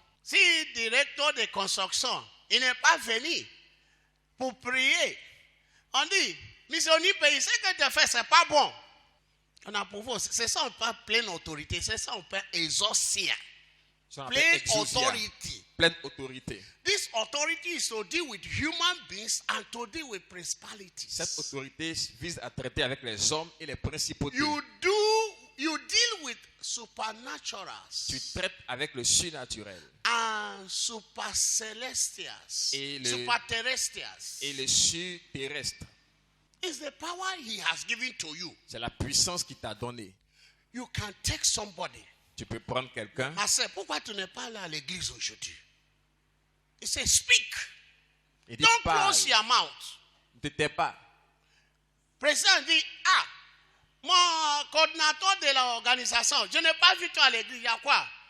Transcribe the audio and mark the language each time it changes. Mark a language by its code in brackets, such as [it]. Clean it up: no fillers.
[fr] Si le directeur de construction, il n'est pas venu pour prier, on dit, missionnaire pays, ce que tu fais, ce n'est pas bon. On a pour vous, c'est ça, on parle pleine autorité, c'est ça, on parle exaucia. Pleine [en] authority. [fr] Pleine autorité. [en] This authority is to deal with human beings and to deal with principalities. [fr] Cette autorité vise à traiter avec les hommes et les principautés. [en] You deal with supernaturals. [fr] Tu traites avec le surnaturel [en] And supercelestials. Superterrestrials. [fr] et le surterrestre. [en] It's the power he has given to you. [fr] C'est la puissance qu'il t'a donnée. [en] You can take somebody. [fr] Tu peux prendre quelqu'un. Ma sœur, pourquoi tu n'es pas là à l'église aujourd'hui? Il dit, [en] speak. [fr] Il dit, [en] Don't [fr] parle. [en] close your mouth. [fr] Ne te tais pas. Président dit, mon coordinateur de l'organisation, je n'ai pas vu toi à l'église, il y a quoi?